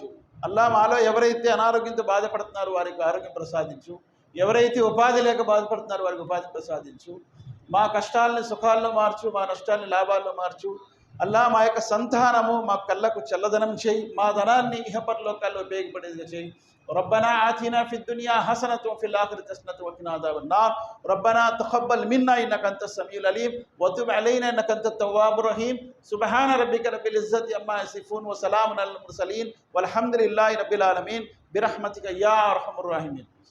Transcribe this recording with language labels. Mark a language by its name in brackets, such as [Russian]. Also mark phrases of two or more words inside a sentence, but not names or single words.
[Telugu] అల్లాహ్ మాలో ఎవరైతే అనారోగ్యంతో బాధపడుతున్నారో వారికి ఆరోగ్యం ప్రసాదించు. ఎవరైతే ఉపాధి లేక బాధపడుతున్నారో వారికి ఉపాధి ప్రసాదించు. మా కష్టాలని సుఖాల్లో మార్చు, మా నష్టాన్ని లాభాల్లో మార్చు. అల్లాహ్ మా యొక్క సంతానము మా కళ్ళకు చల్లదనం చేయి, మా ధనాన్ని ఇహపరలోకాల్లో ఉపయోగపడేదిగా చేయి. [Arabic] ربنا آتنا في الدنيا حسنة وفي الآخرة حسنة وقنا عذاب النار. ربنا تقبل منا إنك أنت السميع العليم وتب علينا إنك أنت التواب الرحيم. سبحان ربك رب العزة عما يصفون وسلام على المرسلين والحمد لله رب العالمين برحمتك يا أرحم الراحمين.